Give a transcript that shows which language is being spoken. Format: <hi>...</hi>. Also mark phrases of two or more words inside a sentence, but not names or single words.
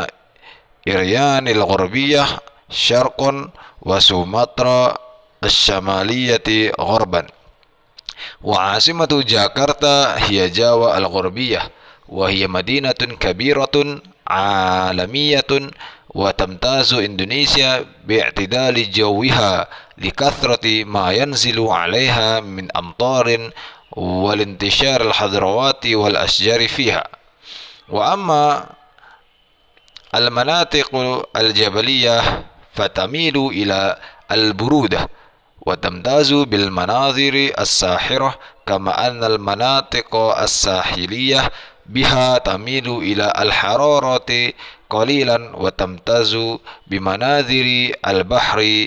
<ar>إيريانيل الغربية شرقا وسومطرة الشمالية غربا وعاصمتها جاكرتا هي جاوة الغربية وهي مدينة كبيرة عالمية وتمتاز إندونيسيا باعتدال جوها لكثرة ما ينزل عليها من أمطار والانتشار الخضراوات والأشجار فيها وأما المناطق الجبلية فتميل إلى البرودة وتمتاز بالمناظر الساحرة كما أن المناطق الساحلية بها تميل إلى الحرارة قليلا وتمتاز بمناظر البحر</ar>